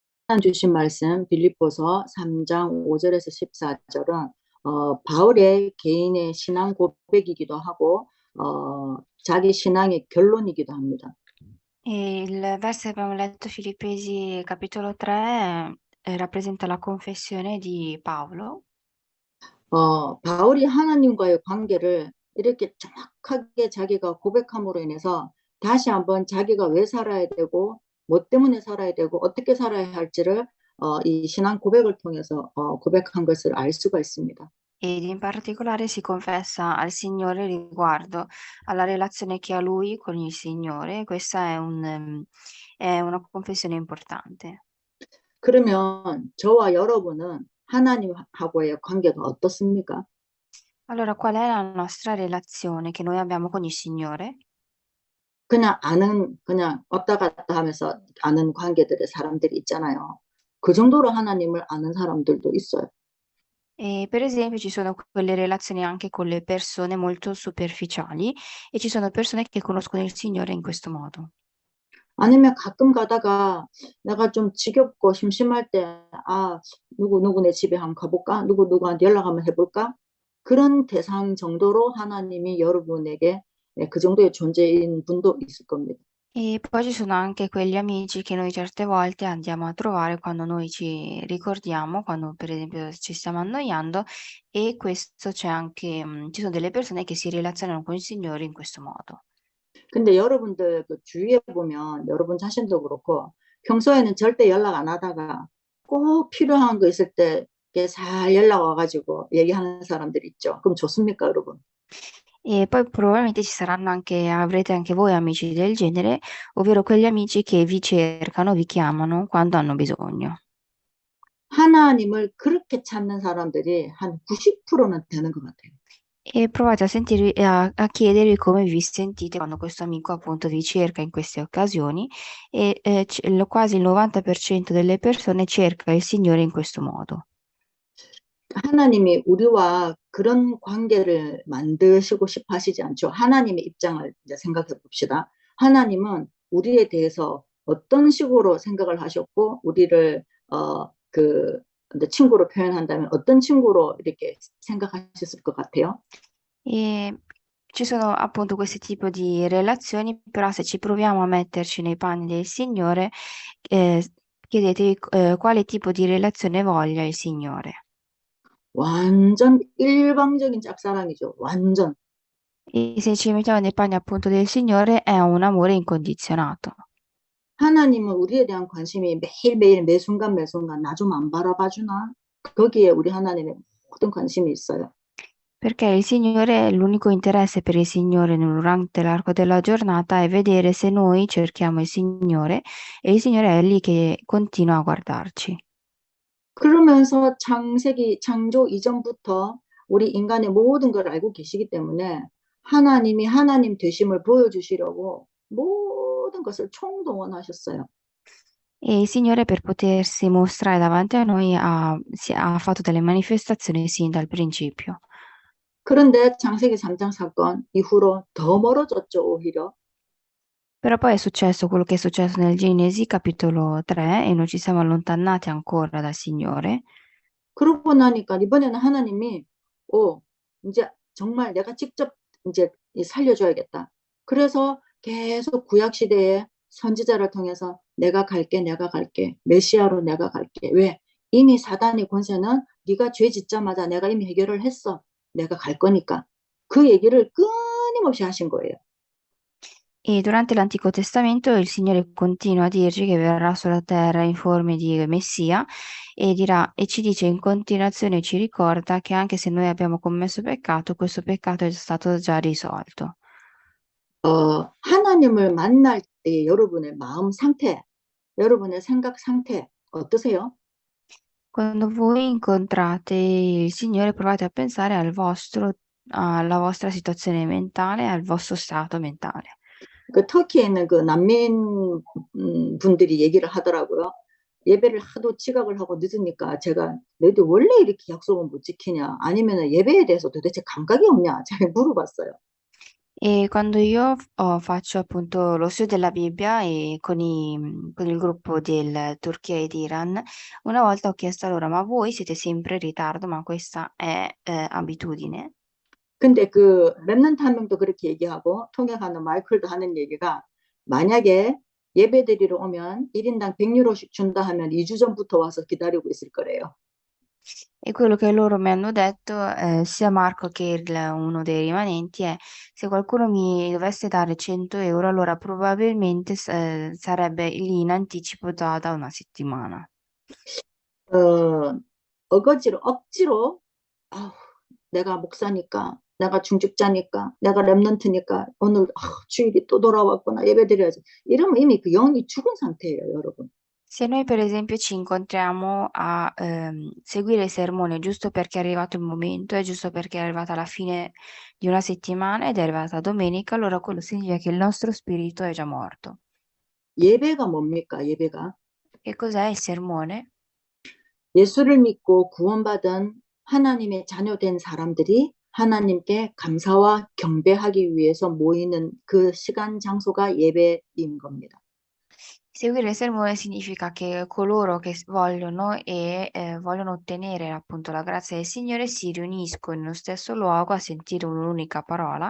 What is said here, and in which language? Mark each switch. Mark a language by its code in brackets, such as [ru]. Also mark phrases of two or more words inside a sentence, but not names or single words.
[ko] 주신 말씀 빌립보서 3장 5절에서 14절은 바울의 개인의 신앙 고백이기도 하고 자기 신앙의 결론이기도 합니다. [it] E il verso che abbiamo letto, Filippesi capitolo 3, rappresenta la confessione di Paolo. [ko] 바울이 하나님과의 관계를 이렇게 정확하게 자기가 고백함으로 인해서 다시 한번 자기가 왜 살아야 되고 뭐 때문에 살아야 되고 어떻게 살아야 할지를 이 신앙 고백을 통해서 고백한 것을 알 수가 있습니다. [it] Ed in particolare si confessa al Signore riguardo alla relazione che ha lui con il Signore. Questa è una confessione importante. [ko] 그러면 저와 여러분은 하나님하고의 관계가 어떻습니까? [it] Allora, qual è la nostra relazione che noi abbiamo con il Signore? [ko] 그냥 왔다 갔다 하면서 아는 관계들의 사람들이 있잖아요. 그 정도로 하나님을 아는 사람들도 있어요. [it] E per esempio ci sono quelle relazioni anche con le persone molto superficiali e ci sono persone che conoscono il Signore in questo modo. [ko] 아니면 가끔 가다가 내가 좀 지겹고 심심할 때, 누구네 집에 한번 가볼까? 누구한테 연락 한번 해볼까? 그런 대상 정도로 하나님이 여러분에게 그 정도의 존재인 분도 있을 겁니다. [it] E poi ci sono anche quegli amici che noi certe volte andiamo a trovare quando noi ci ricordiamo, quando per esempio ci stiamo annoiando, e questo c'è anche, ci sono delle persone che si relazionano con il Signore in questo modo. [ko] 근데 여러분들 그 주위에 보면 여러분 자신도 그렇고 평소에는 절대 연락 안 하다가 꼭 필요한 거 있을 때 이렇게 잘 연락 와가지고 얘기하는 사람들 있죠. 그럼 좋습니까, 여러분? [it] E poi probabilmente avrete anche voi amici del genere, ovvero quegli amici che vi cercano, vi chiamano quando hanno bisogno. [ko] 하나님을 그렇게 찾는 사람들이 한 90%는 되는 것 같아요. [it] E provate a sentirvi e a chiedervi come vi sentite quando questo amico appunto vi cerca in queste occasioni e quasi il 90% delle persone cerca il Signore in questo modo. [ko] 하나님이 우리와 그런 관계를 만드시고 싶어 하시지 않죠. 하나님의 입장을 이제 생각해 봅시다. 하나님은 우리에 대해서 어떤 식으로 생각을 하셨고, 우리를, 이제 친구로 표현한다면 어떤 친구로 이렇게 생각하셨을 것 같아요? [it] E ci sono appunto questi tipi di relazioni, però se ci proviamo a metterci nei panni del Signore, chiedetevi quale tipo di relazione voglia il Signore. [ko] 완전 일방적인 짝사랑이죠. 완전. [it] E se ci mettiamo nei panni appunto del Signore è un amore incondizionato. [ko] 하나님은 우리에 대한 관심이 매일매일 매순간 매순간 나 좀 안 바라봐 주나? 거기에 우리 하나님의 모든 관심이 있어요. [it] Perché il Signore, l'unico interesse per il Signore durante l'arco della giornata è vedere se noi cerchiamo il Signore e il Signore è lì che continua a guardarci. [ko] 그러면서 창조 이전부터 우리 인간의 모든 걸 알고 계시기 때문에 하나님이 하나님 되심을 보여주시려고 모든 것을 총동원하셨어요. [it] E il Signore per potersi mostrare davanti a noi ha fatto delle manifestazioni sin dal principio. [ko] 그런데 창세기 3장 사건 이후로 더 멀어졌죠, 오히려. [it] Però poi è successo quello che è successo nel Genesi capitolo 3 e noi ci siamo allontanati ancora dal Signore. [ko] 그러고 나니까 이번에는 하나님이 이제 정말 내가 직접 이제 살려줘야겠다. 그래서 계속 구약 시대에 선지자를 통해서 내가 갈게, 메시아로 내가 갈게. 왜? 이미 사단의 권세는 네가 죄 짓자마자 내가 이미 해결을 했어. 내가 갈 거니까. 그 얘기를 끊임없이 하신 거예요. [it] E durante l'Antico Testamento il Signore continua a dirci che verrà sulla terra in forma di Messia e dirà, e ci dice in continuazione, ci ricorda che anche se noi abbiamo commesso peccato, questo peccato è stato già risolto. [ko] 하나님을 만날 때 여러분의 마음 상태, 여러분의 생각 상태 어떠세요? [it] Quando voi incontrate il Signore, provate a pensare alla vostra situazione mentale, al vostro stato mentale. [ko] 그 터키에 있는 그 난민 분들이 얘기를 하더라고요. 예배를 하도 지각을 하고 늦으니까 제가 너희들 원래 이렇게 약속은 못 지키냐? 아니면 예배에 대해서 도대체 감각이 없냐? 제가 물어봤어요. [it] E quando io faccio appunto lo studio della Bibbia e con il gruppo del Turchia ed Iran, una volta ho chiesto a loro, ma voi siete sempre in ritardo, ma questa è abitudine? [ko] 근데 그 랩런트 한 명도 그렇게 얘기하고 통역하는 마이클도 하는 얘기가 만약에 예배드리러 오면 1인당 100유로씩 준다 하면 2주 전부터 와서 기다리고 있을 거래요. [it] E quello che loro mi hanno detto, sia Marco che uno dei rimanenti, è se qualcuno mi dovesse dare 100 euro, allora probabilmente sarebbe lì in anticipo da una settimana. [ko] 어, 어거지로 억지로 아우, 내가 목사니까 내가 중직자니까 내가 랩런트니까 오늘 주일이 또 돌아왔구나 예배드려야지 이러면 이미 그 영이 죽은 상태예요 여러분. [it] Se noi per esempio ci incontriamo a seguire il sermone giusto perché è arrivato il momento, è giusto perché è arrivata la fine di una settimana ed è arrivata domenica, allora quello significa che il nostro spirito è già morto. [ko] 예배가 뭡니까 예배가? [it] Che cos'è il sermone? [ko] 예수를 믿고 구원받은 하나님의 자녀된 사람들이 하나님께 감사와 경배하기 위해서 모이는 그 시간 장소가 예배인 겁니다. [it] Seguire il sermone significa che coloro che vogliono vogliono ottenere appunto la grazia del Signore si riuniscono in uno stesso luogo a sentire un'unica parola.